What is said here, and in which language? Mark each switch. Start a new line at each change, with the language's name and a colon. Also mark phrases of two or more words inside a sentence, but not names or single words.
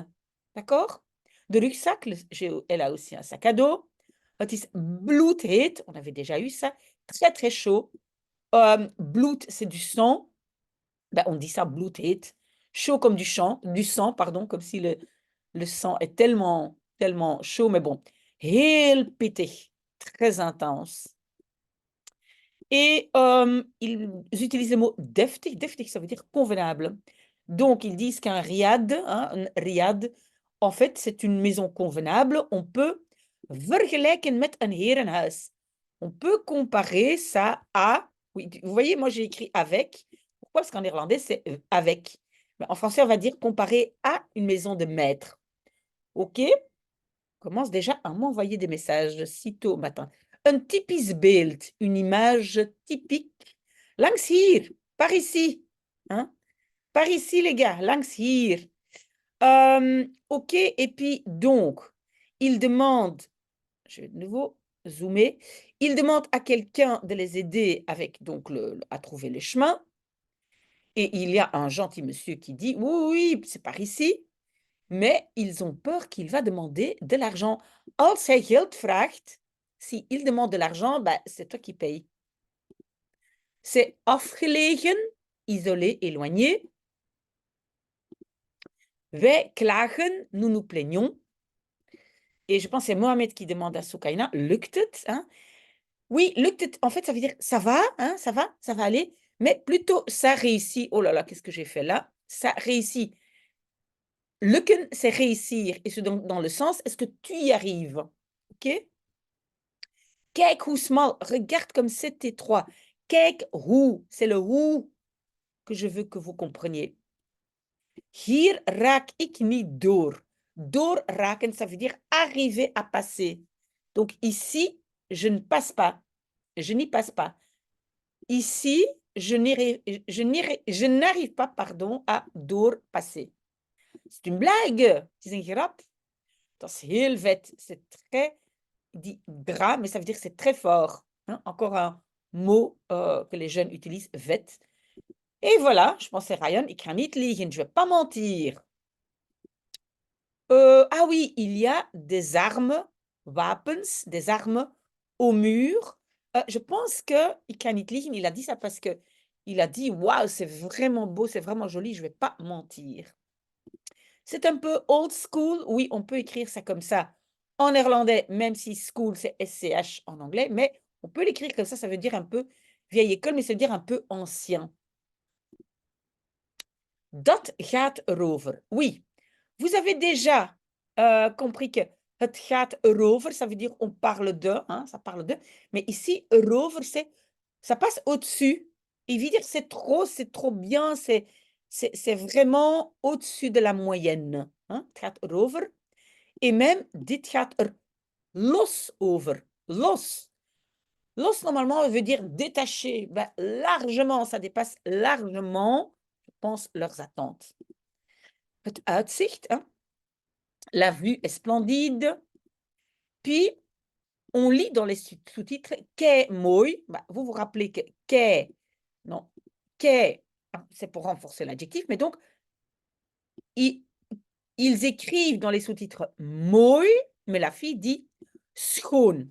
French: D'accord?
Dutch: De rugzak,
French: elle a aussi un sac à dos.
Dutch: Het is bloedheet,
French: on avait déjà eu ça, très très chaud. Bloed, c'est du sang. Ben, on dit ça bloedheet. Chaud comme du sang, pardon, comme si le sang est tellement, tellement chaud, mais bon.
Dutch: Heel pittig,
French: très intense. Et ils utilisent le mot deftig. Deftig, ça veut dire convenable. Donc, ils disent qu'un riad, hein, un riad, en fait, c'est une maison convenable. On peut
Dutch: vergelijken met een herenhuis.
French: On peut comparer ça à... Oui, vous voyez, moi, j'ai écrit avec. Pourquoi? Parce qu'en néerlandais, c'est avec. Mais en français, on va dire comparer à une maison de maître. OK? Commence déjà à m'envoyer des messages sitôt matin.
Dutch: Un typisch beeld,
French: une image typique.
Dutch: Langs hier,
French: par ici. Hein? Par ici, les gars,
Dutch: langs hier.
French: OK, et puis donc, il demande, je vais de nouveau zoomer, il demande à quelqu'un de les aider avec donc à trouver le chemin. Et il y a un gentil monsieur qui dit, oui, oui, c'est par ici. Mais ils ont peur qu'il va demander de l'argent.
Dutch: Als hij geld vraagt,
French: si il demande de l'argent, bah, c'est toi qui payes. C'est afgelegen, isolé, éloigné.
Dutch: Wij klagen,
French: nous nous plaignons. Et je pense que c'est Mohamed qui demande à Soukaina,
Dutch: lukt het?
French: Hein? Oui,
Dutch: lukt het,
French: en fait, ça veut dire ça va, hein, ça va aller. Mais plutôt ça réussit. Oh là là, qu'est-ce que j'ai fait là? Ça réussit. Lukken, c'est réussir. Et c'est donc dans le sens, est-ce que tu y arrives?
Dutch: OK? Kijk hoe smal,
French: regarde comme c'est étroit.
Dutch: Kijk hoe,
French: c'est le hoe que je veux que vous compreniez.
Dutch: Hier raak ik niet door.
French: Doorraken, ça veut dire arriver à passer. Donc ici, je ne passe pas. Je n'y passe pas. Ici, je n'arrive pas, pardon, à doorpasser. C'est une blague.
Dutch: Het is een grap. Dat is heel vet.
French: C'est très... Il dit gras, mais ça veut dire que c'est très fort. Hein? Encore un mot que les jeunes utilisent, vet. Et voilà, je pensais Ryan,
Dutch: ik ga niet liegen,
French: je ne vais pas mentir. Ah oui, il y a des armes, wapens, des armes au mur. Je pense que
Dutch: ik ga niet liegen,
French: il a dit ça parce que il a dit waouh, c'est vraiment beau, c'est vraiment joli, je ne vais pas mentir. C'est un peu
English: old school,
French: oui, on peut écrire ça comme ça en néerlandais, même si school c'est SCH en anglais, mais on peut l'écrire comme ça veut dire un peu vieille école, mais ça veut dire un peu ancien.
Dutch: Dat gaat erover.
French: Oui, vous avez déjà compris que
Dutch: het gaat erover,
French: ça veut dire on parle de, hein, ça parle de, mais ici, erover, ça passe au-dessus. Il veut dire c'est trop bien, c'est vraiment au-dessus de la moyenne. Hein?
Dutch: Het gaat erover.
French: Et même,
Dutch: dit gaat er los over. Los.
French: Los, normalement, veut dire détaché. Ben, largement, ça dépasse largement, je pense, leurs attentes.
Dutch: Het uitzicht,
French: hein? La vue est splendide. Puis, on lit dans les sous-titres «
Dutch: Kei mooi ».
French: Ben, vous vous rappelez que « kei », non, « kei », c'est pour renforcer l'adjectif, mais donc, ils écrivent dans les sous-titres « mooi », mais la fille dit « schoon ».